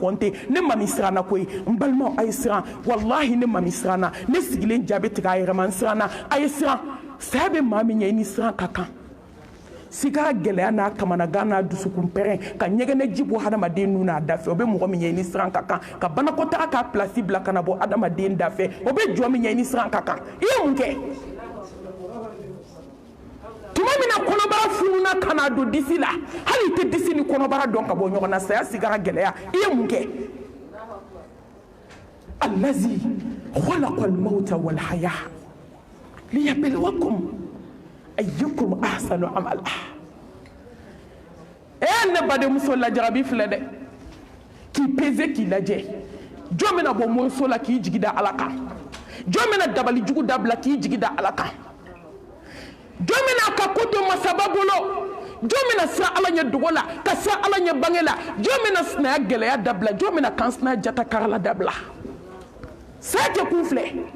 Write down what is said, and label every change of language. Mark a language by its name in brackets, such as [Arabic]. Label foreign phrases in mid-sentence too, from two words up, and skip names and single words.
[Bambara] kɔnte ne mami siranna koyi n balimaw a ye siran wallahi ne mami siranna ne sigilen jaabi tigɛ a yɛrɛ ma n siranna a ye siran saya bɛ maa min ɲɛ i ni siran ka kan sigara gɛlɛya n'a kamanagan n'a dusukun pɛrɛn ka ɲɛgɛnɛ ji bɔ hadamaden nun n'a da fɛ o bɛ mɔgɔ min ɲɛ i ni siran ka kan ka banakɔtaga k'a pilasi bila ka na bɔ hadamaden da fɛ o bɛ jɔ min ɲɛ i ni siran ka kan i ye mun kɛ tuma min na kɔnɔbara fununa ka na don disi la hali i tɛ disi ni kɔnɔbara dɔn ka bɔ ɲɔgɔn na saya sigara gɛlɛya i ye mun kɛ [Arabic] الذي خلق الموت والحياة ليبلوكم أيكم أحسن عملا [Bambara] ne badenmuso lajarabi filɛ dɛ k'i peze k'i lajɛ jɔn bɛna bɔ moriso la k'i jigi da ala kan jɔn bɛna dabali jugu dabila k'i jigi da ala kan jɔn bɛna ka ko to masaba bolo jɔn bɛna siran ala ɲɛ dogo la ka siran ala ɲɛ bange la jɔn bɛna sinaya gɛlɛya dabila jɔn bɛna kansinaya jata karala dabila saya kɛ kun filɛ